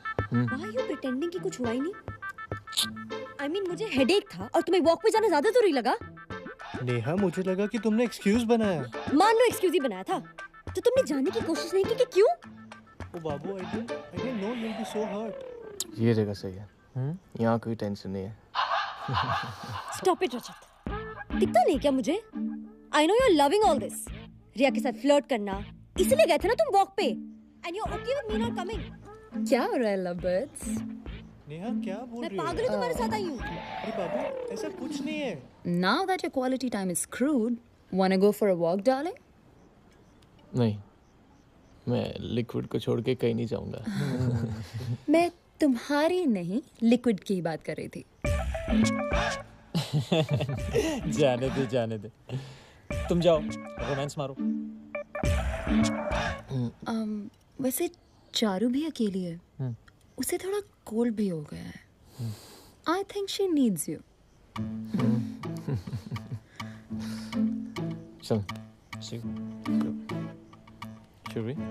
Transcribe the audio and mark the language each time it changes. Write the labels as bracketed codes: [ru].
[en] Why are you pretending [hi] कि कुछ हुआ ही नहीं? [en] I mean, [hi] मुझे हेडेक था और तुम्हें वॉक पे जाना ज्यादा जरूरी लगा? नेहा मुझे लगा कि तुमने एक्सक्यूज बनाया। मान लो एक्सक्यूज ही बनाया था, तो तुमने जाने की कोशिश नहीं की कि क्यों? ओ बाबू, [en] I didn't know you'll be so hurt. [hi] ये जगह सही है। यहाँ कोई टेंशन नहीं है। [en] Stop it, [hi] रजत। दिखता नहीं क्या मुझे? [en] I know you're loving all this. [hi] रिया के साथ फ्लर्ट करना, इसलिए गए थे ना तुम वॉक पे? [en] And you're okay with me not coming? [hi] क्या हो रहा है lovebirds? नेहा क्या बोल मैं रही हो? पागल हूँ तुम्हारे साथ आई हूँ। अरे बाबू, ऐसा कुछ नहीं है। [en] Now that your quality time is screwed, wanna go for a walk, darling? [hi] नहीं, मैं लिक्विड को छोड़ के कहीं नहीं जाऊंगा। मैं तुम्हारी नहीं, लिक्विड की बात कर रही थी। जाने दे। तुम जाओ, रोमांस मारो। वैसे चारू भी अकेली है। उसे थोड़ा कोल्ड भी हो गया है। [en] I think she needs you. [hi] चल, [en] should we?